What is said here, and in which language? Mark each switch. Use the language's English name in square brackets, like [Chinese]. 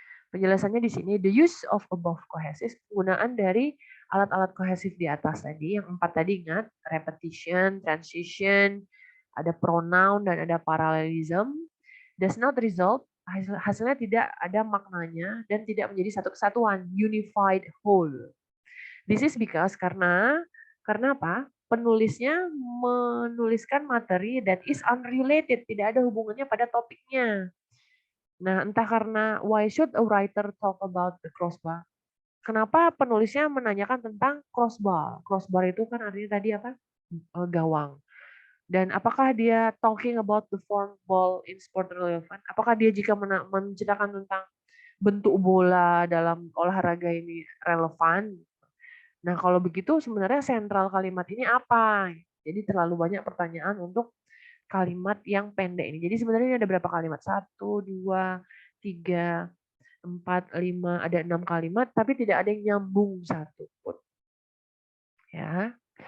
[Indonesian] Penjelasannya di sini, [English] the use of above cohesive, [Indonesian] penggunaan dari alat-alat kohesif di atas tadi, yang 4 tadi ingat, repetition, transition, ada pronoun dan ada parallelism, [English] does not result, [Indonesian] hasilnya tidak ada maknanya dan tidak menjadi satu kesatuan, [English] unified whole. This is because [Indonesian] karena apa? Penulisnya menuliskan materi [English] that is unrelated, [Indonesian] tidak ada hubungannya pada topiknya. Nah, entah karena [English] why should a writer talk about the crossbar? [Indonesian] Kenapa penulisnya menanyakan tentang crossbar? Crossbar itu kan artinya tadi apa? Gawang. Dan apakah dia [English] talking about the form ball in sport relevant? [Indonesian] Apakah dia jika menceritakan tentang bentuk bola dalam olahraga ini relevan? Nah, kalau begitu sebenarnya sentral kalimat ini apa? Jadi terlalu banyak pertanyaan untuk kalimat yang pendek ini. Jadi sebenarnya ini ada berapa kalimat? 1, 2, 3, 4, 5, ada 6 kalimat, tapi tidak ada yang nyambung satu pun. Ya.